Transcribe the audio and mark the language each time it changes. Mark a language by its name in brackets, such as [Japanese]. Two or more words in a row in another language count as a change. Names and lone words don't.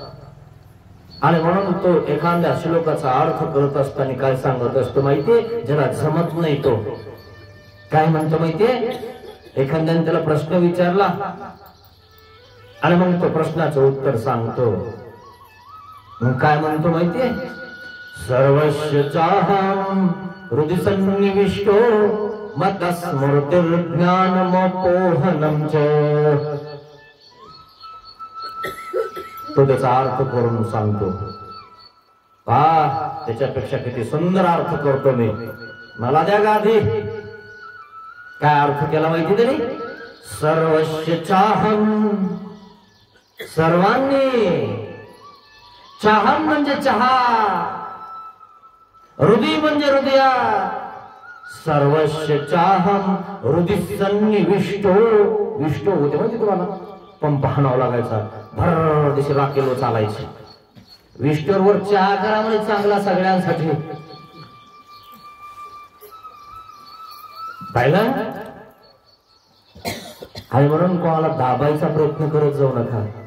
[Marathi] आणि म्हणून तो एखाद्या श्लोकाचा अर्थ करत असताना काय सांगत असतो माहितीये, ज्याला जमत नाही तो काय म्हणतो माहितीये. एखाद्याने त्याला प्रश्न विचारला आणि मग तो प्रश्नाचं उत्तर सांगतो. मग काय म्हणतो माहितीये, [Sanskrit] सर्वस्य चाहं हृदि सन्निविष्टो मत्तः स्मृतिर्ज्ञानमपोहनं च. [Marathi] तो त्याचा अर्थ करून सांगतो. पहा त्याच्यापेक्षा किती सुंदर अर्थ करतो मी, मला द्या गादी. काय अर्थ केला माहिती तरी, [Sanskrit] सर्वस्य चाहं, [Marathi] सर्वांनी. चाहं म्हणजे चहा, हृदय म्हणजे हृदया. [Sanskrit] सर्वस्य चाहं हृदि सन्निविष्टो. [Marathi] विष्टो होते माहिती तुम्हाला, पंप हाणावा लागायचा, भर दिशी राखेलो चालायची. विष्टोवर चहा करा म्हणजे चांगला सगळ्यांसाठी. पाहिलं. आणि म्हणून कोणाला दाबायचा प्रयत्न करत जाऊ नका.